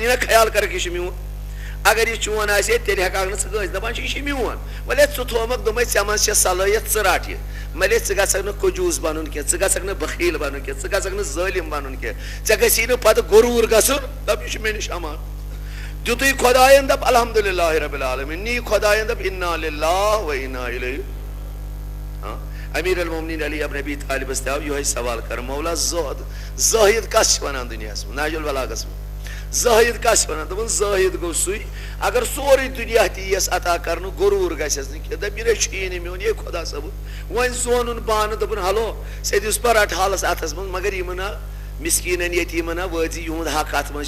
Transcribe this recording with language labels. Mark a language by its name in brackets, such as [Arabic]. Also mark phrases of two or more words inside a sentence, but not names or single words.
[Kashmiri] یہِ نہ خیال کرکھ یہِ چھُ میون اگر یہِ چون آسہِ ہے تیٚلہِ ہٮ۪کہٕ نہٕ ژٕ کٲنٛسہِ دپان چھِ یہِ چھُ میون وۄنۍ ژٕ تھومُکھ دوٚپمَے ژےٚ منٛز چھےٚ صلٲحیت ژٕ رٹ یہِ ملے ژٕ گژھکھ نہٕ کنجوٗس بنُن کینٛہہ ژٕ گژھکھ نہٕ بخیل بنُن کینٛہہ ژٕ گژھکھ نہٕ ظٲلم بنُن کینٛہہ ژےٚ گژھی نہٕ پتہٕ غروٗر گژھُن دپ یہِ چھُ مےٚ نِش امان دیُتُے خۄداین دپ [Arabic] الحمدُاللہ رب العالمیٖن [Kashmiri] نی خۄداین دپ [Arabic] انا للہ و انا الیہ [Kashmiri] امیر المومنین علی ابن ابی طالبس تہِ آو یِہوے سوال کر مولا زٲہد کس چھِ ونان دُنیاہس منٛز ناج البلاغس منٛز زٲہد کس چھِ ونان دوٚپُن زٲہد گوٚو سُے اگر سورُے دُنیا تہِ یِیَس عطا کرنہٕ غروٗر گژھٮ۪س نہٕ کینٛہہ دپ یہِ نَے چھُیی نہٕ میون یے خۄدا صٲبُن وۄنۍ زونُن بانہٕ دوٚپُن ہلو ژےٚ دِژ پا رٹ حالس اتھس منٛز مگر یِمن ہا مسکیٖنن یتیٖمن ہا وٲژی یِہُنٛد حق اتھ منٛز